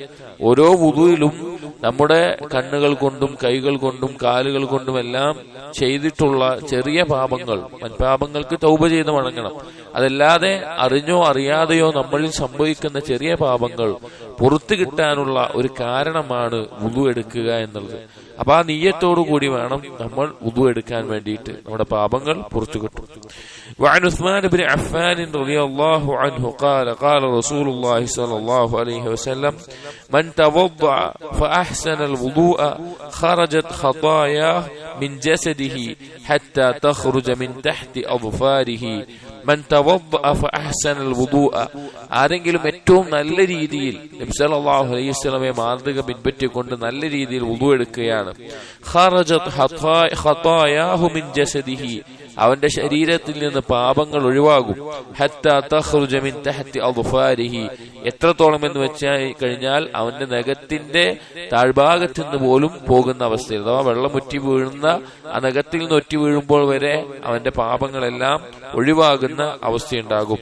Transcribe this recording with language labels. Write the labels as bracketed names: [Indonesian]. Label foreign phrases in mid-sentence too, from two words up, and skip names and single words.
[Malayalam] ഓരോ വുദുവിലും നമ്മുടെ കണ്ണുകൾ കൊണ്ടും കൈകൾ കൊണ്ടും കാലുകൾ കൊണ്ടും എല്ലാം ചെയ്തിട്ടുള്ള ചെറിയ പാപങ്ങൾ, മൻപാപങ്ങൾക്ക് തൗബ ചെയ്ത് മടങ്ങണം. അതല്ലാതെ അറിഞ്ഞോ അറിയാതെയോ നമ്മളിൽ സംഭവിക്കുന്ന ചെറിയ പാപങ്ങൾ പുറത്തു കിട്ടാനുള്ള ഒരു കാരണമാണ് വുദു എടുക്കുക എന്നുള്ളത്. അപ്പൊ ആ നിയ്യത്തോടു കൂടി വേണം നമ്മൾ വുദു എടുക്കാൻ വേണ്ടിയിട്ട്, നമ്മുടെ പാപങ്ങൾ പുറത്തു കിട്ടും. [Arabic] وعن عثمان بن عفان رضي الله عنه قال قال رسول الله صلى الله عليه وسلم من توضأ فأحسن الوضوء خرجت خطاياه من جسده حتى تخرج من تحت أظفاره من توضأ فأحسن الوضوء. [Malayalam] ആരെങ്കിലും ഏറ്റവും നല്ല രീതിയിൽ നബി [Arabic] صلى الله عليه [Malayalam] വസല്ലമയെ മാതൃക പിൻപറ്റിക്കൊണ്ട് നല്ല രീതിയിൽ വുദു എടുക്കുകയാണ്, [Arabic] خرجت خطاياه من جسده, [Malayalam] അവന്റെ ശരീരത്തിൽ നിന്ന് പാപങ്ങൾ ഒഴിവാകും. [Arabic] حتى تخرج من تحت أظفاره, [Malayalam] എത്രത്തോളം എന്ന് വെച്ചാൽ കഴിഞ്ഞാൽ അവന്റെ നഖത്തിന്റെ താഴ്ഭാഗത്ത് നിന്ന് പോലും പോകുന്ന അവസ്ഥയിൽ, അഥവാ വെള്ളം ഒറ്റി വീഴുന്ന ആ നഖത്തിൽ നിന്ന് ഒറ്റി വീഴുമ്പോൾ വരെ അവന്റെ പാപങ്ങളെല്ലാം ഒഴിവാകുന്ന അവസ്ഥയുണ്ടാകും.